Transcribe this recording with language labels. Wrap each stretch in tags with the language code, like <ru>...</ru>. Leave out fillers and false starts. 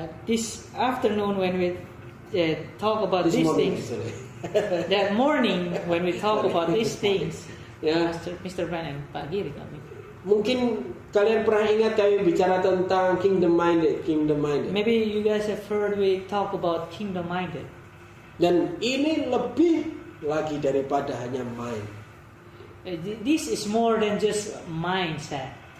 <en>This afternoon when we talk about This these morning, things, actually. that morning when we talk about these things, Ya.</en> <id>Mr. Brandon, Pak Giri kami. Mungkin kalian pernah ingat kami bicara tentang kingdom minded.</id> <en>Maybe you guys have heard we talk about kingdom minded.</en> <id>Dan ini lebih lagi daripada hanya mind,</id> <en>This is more than just mindset,</en>